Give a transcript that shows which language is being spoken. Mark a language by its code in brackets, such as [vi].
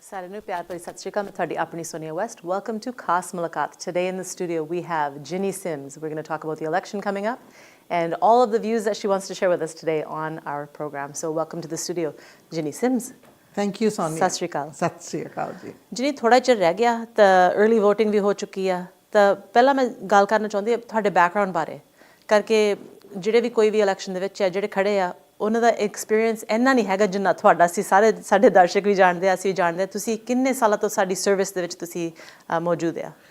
[pa] ਨੂੰ ਪਿਆਰ ਭਰੀ ਸਤਿ ਸ਼੍ਰੀ ਅਕਾਲ ਮੈਂ ਤੁਹਾਡੀ ਆਪਣੀ Sonia West. [en] Welcome to Khas Mulakat. Today in the studio we have Jinny Sims. We're going to talk about the election coming up and all of the views that she wants to share with us today on our program. So welcome to the studio, Jinny Sims. Thank you, Sonia. [pa] ਸਤਿ ਸ਼੍ਰੀ ਅਕਾਲ. ਸਤਿ ਸ਼੍ਰੀ ਅਕਾਲ ਜੀ. Jinny, ਥੋੜਾ ਚਿਰ ਰਹਿ ਗਿਆ ਤਾਂ early voting ਵੀ ਹੋ ਚੁੱਕੀ ਆ ਤਾਂ ਪਹਿਲਾਂ ਮੈਂ ਗੱਲ ਕਰਨਾ ਚਾਹੁੰਦੀ ਹਾਂ ਤੁਹਾਡੇ ਬੈਕਗ੍ਰਾਉਂਡ ਬਾਰੇ ਕਰਕੇ ਜਿਹੜੇ ਵੀ ਕੋਈ ਵੀ ਇਲੈਕਸ਼ਨ ਦੇ ਵਿੱਚ ਆ ਜਿਹੜੇ ਖੜੇ ਆ ਉਹਨਾਂ ਦਾ ਐਕਸਪੀਰੀਅੰਸ ਇੰਨਾ ਨਹੀਂ ਹੈਗਾ ਜਿੰਨਾ ਤੁਹਾਡਾ ਸੀ ਸਾਰੇ ਸਾਡੇ ਦਰਸ਼ਕ ਵੀ ਜਾਣਦੇ ਆ ਅਸੀਂ ਜਾਣਦੇ ਆ ਤੁਸੀਂ ਕਿੰਨੇ ਸਾਲਾਂ ਤੋਂ ਸਾਡੀ ਸਰਵਿਸ ਦੇ ਵਿੱਚ ਤੁਸੀਂ ਮੌਜੂਦ ਆ